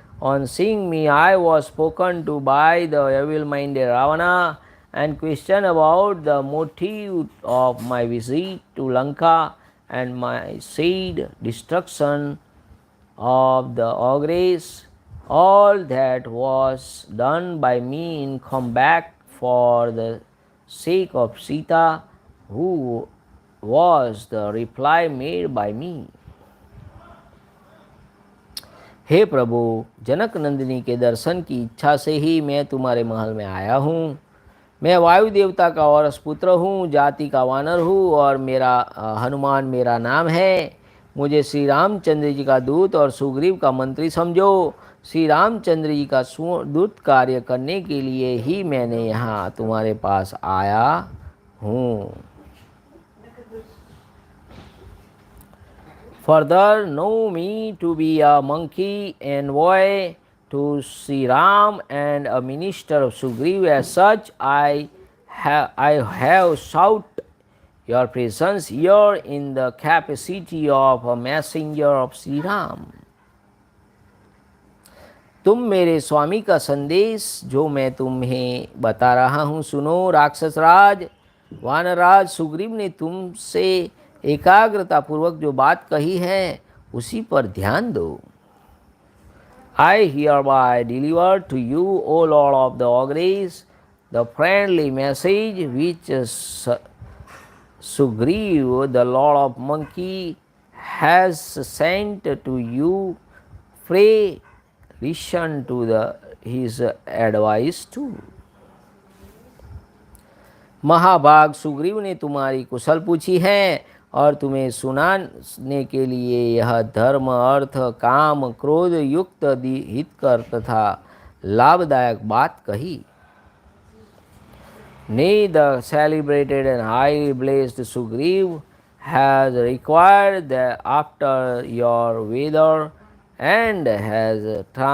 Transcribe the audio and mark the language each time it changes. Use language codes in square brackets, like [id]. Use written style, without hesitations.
[en] On seeing me, I was spoken to by the evil-minded Ravana and questioned about the motive of my visit to Lanka and my said destruction of the ogress. All that was done by me in combat for the sake of Sita, who was the reply made by me. [hi] हे प्रभु, जनक नंदिनी के दर्शन की इच्छा से ही मैं तुम्हारे महल में आया हूँ. मैं वायु देवता का औरस पुत्र हूँ, जाति का वानर हूँ और मेरा हनुमान मेरा नाम है. मुझे श्री रामचंद्र जी का दूत और सुग्रीव का मंत्री समझो. श्री रामचंद्र जी का दूत कार्य करने के लिए ही मैंने यहाँ तुम्हारे पास आया हूँ. [en] Further, know me to be a monkey envoy to Sri Ram and a minister of Sugriv. As such, I have sought your presence here in the capacity of a messenger of Sri Ram. [hi] तुम मेरे स्वामी का संदेश जो मैं तुम्हें बता रहा हूँ सुनो. राक्षस राज, वानराज सुग्रीव ने तुमसे एकाग्रता पूर्वक जो बात कही है उसी पर ध्यान दो। [en] I hereby deliver to you, O Lord of the Ogres, the friendly message which Sugriv, the Lord of Monkey, has sent to you. Pray listen to his advice too. [hi] महाभाग सुग्रीव ने तुम्हारी कुशल पूछी है और तुम्हें सुनाने के लिए यह धर्म अर्थ काम क्रोध युक्त हितकर तथा लाभदायक बात कही। [en] Nay, the celebrated and highly blessed Sugriv has required that after your Veda and has